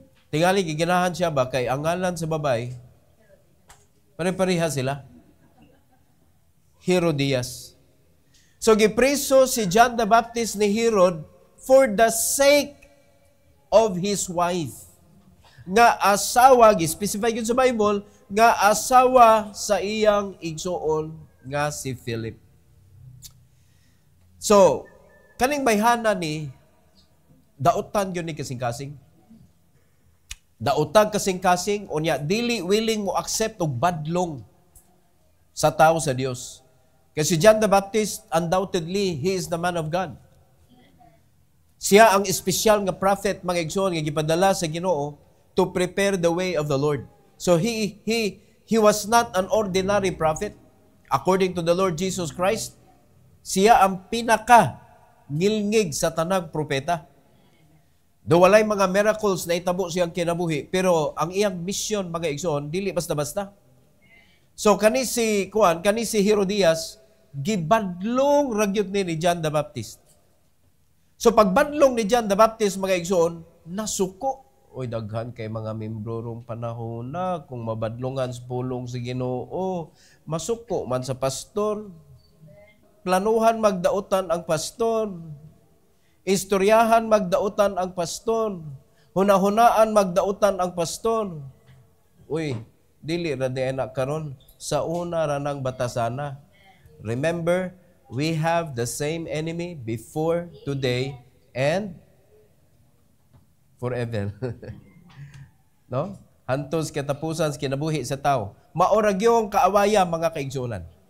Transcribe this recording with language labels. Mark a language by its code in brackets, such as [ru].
[ceb] Tingali, giganahan siya ba kay ang ngalan sa babay, pare-pareha sila. Herodias. So, gipriso si John the Baptist ni Herod [en] for the sake of his wife. [ceb] Nga asawa, gi-specify yun sa Bible, nga asawa sa iyang igsuon nga si Philip. So, kaning bayhana ni, dautan yun ni kasing-kasing. Dautag kasing-kasing, unya, dili willing mo accept og badlong sa tao sa Dios. [en] Kasi John the Baptist, undoubtedly, he is the man of God. [ceb] Siya ang espesyal nga prophet, mga igsoon, nga gipadala sa Ginoo [en] to prepare the way of the Lord. So he was not an ordinary prophet. [ceb] According to the Lord Jesus Christ, siya ang pinaka ngilngig sa tanang propeta. Do walay mga miracles na itabo siyang kinabuhi, pero ang iyang mission, mga igsoon, dili basta-basta. So kani si Herodias, gibadlong ragyot ni John the Baptist. So pagbadlong ni John the Baptist, mga igsoon, nasuko. Oy, daghan kay mga membro rong panahon na, kung mabadlongan sa pulong sa Ginoo, masuko man sa pastor. Planuhan magdautan ang pastor. Istoryahan magdautan ang pastor. Hunahunaan magdautan ang pastor. Uy, dili ra di anak karon, sa una ra nang batasana. [en] Remember, we have the same enemy before, today, and forever. [ceb] No? Hantos katapusan sa kinabuhi sa tao. Maorag yung kaawaya, mga kaigsunan.